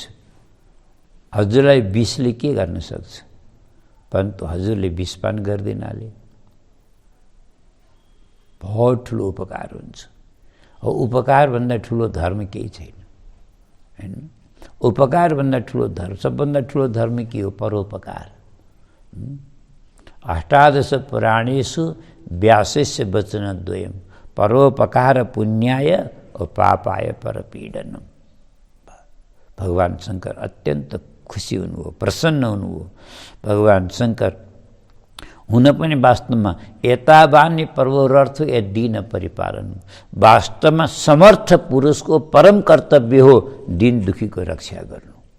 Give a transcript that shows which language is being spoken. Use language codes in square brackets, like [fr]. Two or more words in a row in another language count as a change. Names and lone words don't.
[ne] हजुरलाई विषले के गर्न सक्छ? परन्तु हजुरले विषपान गर्दिनाले बहुत ठुलो उपकार हुन्छ। हो, उपकारभन्दा ठुलो धर्म केही छैन, हैन? उपकारभन्दा ठुलो धर्म, सबभन्दा ठुलो धर्म के हो? परोपकार। [sa] अष्टादश पुराणेषु व्यासस्य वचनद्वयम् परोपकार पुण्याय और पापाय परपीडनम। [ne] भगवान शंकर अत्यन्त खुसी हुनुभयो, प्रसन्न हुनुभयो। भगवान शंकर हुन पनि वास्तवमा [sa] एतावानी पर्वोरर्थ ए दीन परिपालन, [ne] वास्तवमा समर्थ पुरुषको परम कर्तव्य हो दीन दुखीको रक्षा गर्नु।